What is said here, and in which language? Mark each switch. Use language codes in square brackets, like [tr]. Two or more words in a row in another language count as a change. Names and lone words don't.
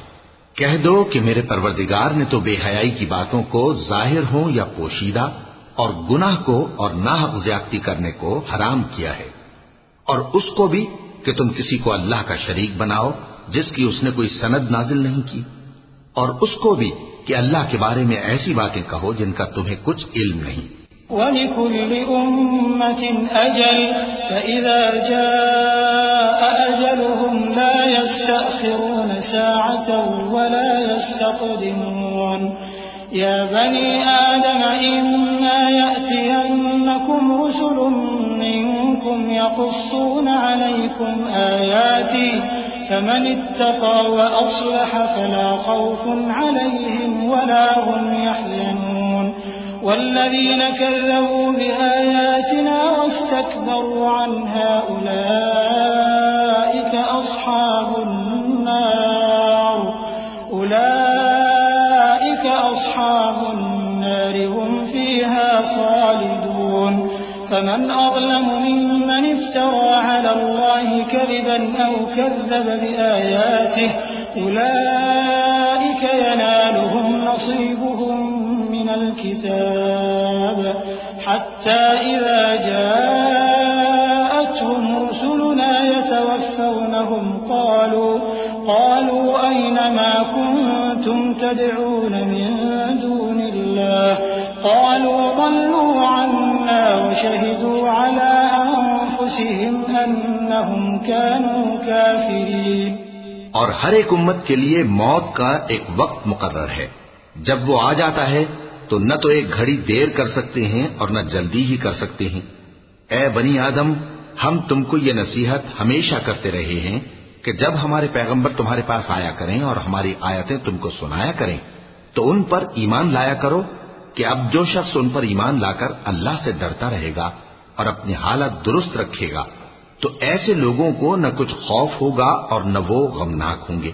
[ur] کہہ دو کہ میرے پروردگار نے تو بےحیائی کی باتوں کو ظاہر ہو یا پوشیدہ اور گناہ کو اور ناحق زیادتی کرنے کو حرام کیا ہے، اور اس کو بھی کہ تم کسی کو اللہ کا شریک بناؤ جس کی اس نے کوئی سند نازل نہیں کی، اور اس کو بھی کہ اللہ کے بارے میں ایسی باتیں کہو جن کا تمہیں کچھ علم نہیں. [ar] ولكل أمة أجل فإذا جاء أجلهم لا يستأخرون ساعة ولا يستقدمون. يا بني آدم إما يأتينكم رسل منكم يقصون عليكم آياتي فمن اتقى وأصلح فلا خوف عليهم ولا هم يحزنون. والذين كذبوا بآياتنا واستكبروا عنها أولئك أصحاب النار هم فيها خالدون. فمن أظلم ممن افترى على الله كذبا أو كذب بآياته أولئك ينالهم نصيبهم من الكتاب حتى إذا جاءتهم رسلنا يتوفونهم قالوا أين ما كنتم تدعون من دون الله قالوا ضلوا عنا وشهدوا على أنفسهم أنهم كانوا كافرين। [ur] اور ہر ایک امت کے لیے موت کا ایک وقت مقرر ہے. جب وہ آ جاتا ہے تو نہ تو ایک گھڑی دیر کر سکتے ہیں اور نہ جلدی ہی کر سکتے ہیں. اے بنی آدم، ہم تم کو یہ نصیحت ہمیشہ کرتے رہے ہیں کہ جب ہمارے پیغمبر تمہارے پاس آیا کریں اور ہماری آیتیں تم کو سنایا کریں تو ان پر ایمان لایا کرو کہ اب جو شخص ان پر ایمان لا کر اللہ سے ڈرتا رہے گا اور اپنی حالت درست رکھے گا تو ایسے لوگوں کو نہ کچھ خوف ہوگا اور نہ وہ غمناک ہوں گے.